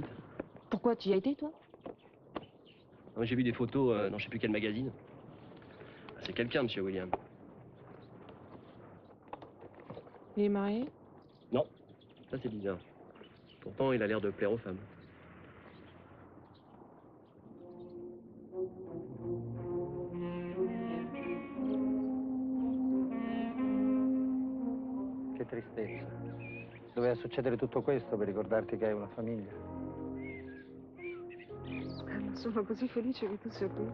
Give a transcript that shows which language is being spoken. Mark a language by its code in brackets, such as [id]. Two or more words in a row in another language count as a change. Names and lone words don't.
[fr] Pourquoi tu y as été, toi? Ah, j'ai vu des photos dans je sais plus quel magazine. Ah, c'est quelqu'un, monsieur William. Il est marié? Non, ça c'est bizarre. Pourtant, il a l'air de plaire aux femmes. [it] Che tristezza. Doveva succedere tutto questo per ricordarti che hai una famiglia. Sono così felice che tu sia qui.